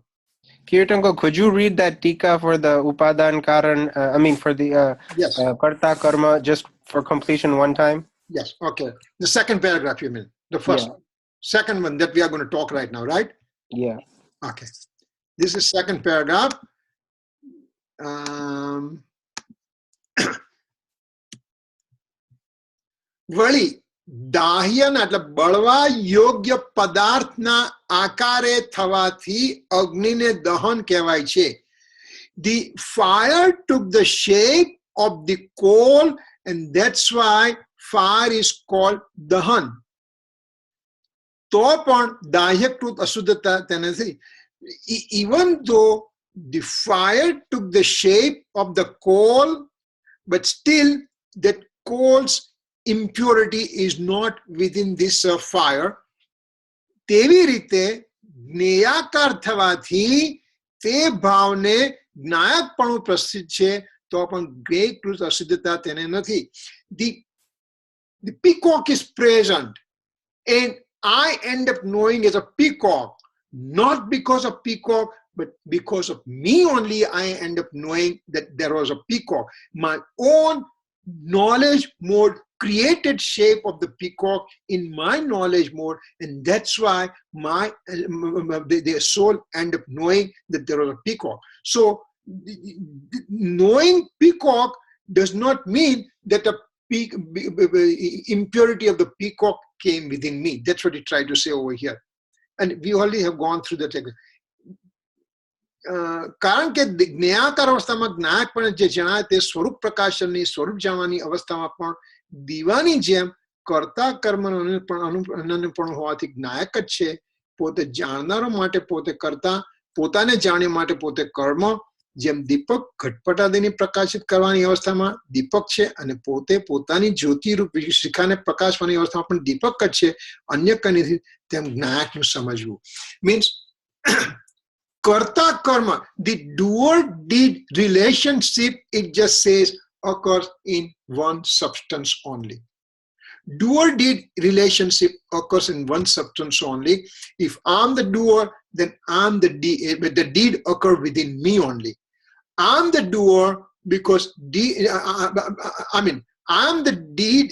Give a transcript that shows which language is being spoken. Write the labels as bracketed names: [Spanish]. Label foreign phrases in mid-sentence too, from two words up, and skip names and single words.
[English] Kirit, could you read that tika for the [Gujarati] ઉપાદાન કારણ, [English] for the Yes. [Gujarati] કર્તા કર્મ, [English] just for completion one time? Yes, okay. The second paragraph, you mean? The first, second one that we are going to talk right now, right? Yeah. Okay. This is second paragraph. [Gujarati] વળી દાહ્યના એટલે બળવા યોગ્ય પદાર્થના આકારે થવાથી અગ્નિને દહન કહેવાય છે. [English] The fire took the shape of the coal, and that's why fire is called dahan. [Gujarati] તો પણ દાહ્યકૃત અશુદ્ધતા તેનાથી, [English] even though the fire took the shape of the coal, but still that coal's impurity is not within this fire. [Gujarati] તેવી રીતે જ્ઞેયાકાર થવાથી તે ભાવને જ્ઞાયકપણું પ્રસિદ્ધ છે, તો પણ જ્ઞેયકૃત અસિદ્ધતા તેને નથી. [English] The peacock is present, and I end up knowing as a peacock, not because of peacock, but because of me only. I end up knowing that there was a peacock. My own knowledge mode created shape of the peacock in my knowledge mode, and that's why the soul end up knowing that there was a peacock. So knowing peacock does not mean that the impurity of the peacock came within me. That's what he tried to say over here, and we already have gone through that. [Gujarati] કારણ કે જ્ઞાયાકાર અવસ્થામાં જ્ઞાયકપણ જે જણાય તે સ્વરૂપ પ્રકાશનની સ્વરૂપ જાણવાની અવસ્થામાં પણ દીવાની જેમ કર્તા કર્મનું અનન્યપણું હોવાથી જ્ઞાયક જ છે. પોતે જાણનારો માટે પોતે કર્તા, પોતાને જાણ્યા માટે પોતે કર્મ. જેમ દીપક ઘટપટાદીને પ્રકાશિત કરવાની અવસ્થામાં દીપક છે, અને પોતે પોતાની જ્યોતિરૂપ શિખાને પ્રકાશવાની અવસ્થામાં પણ દીપક જ છે, અન્ય કંઈ નથી, તેમ જ્ઞાયકનું સમજવું. મીન્સ કર્તા કર્મ, [English] the doer did relationship, it just says occurs in one substance only. Doer did relationship occurs in one substance only. If I'm the doer, then I'm the deed. The deed occur within me only. I'm the doer because I'm the deed.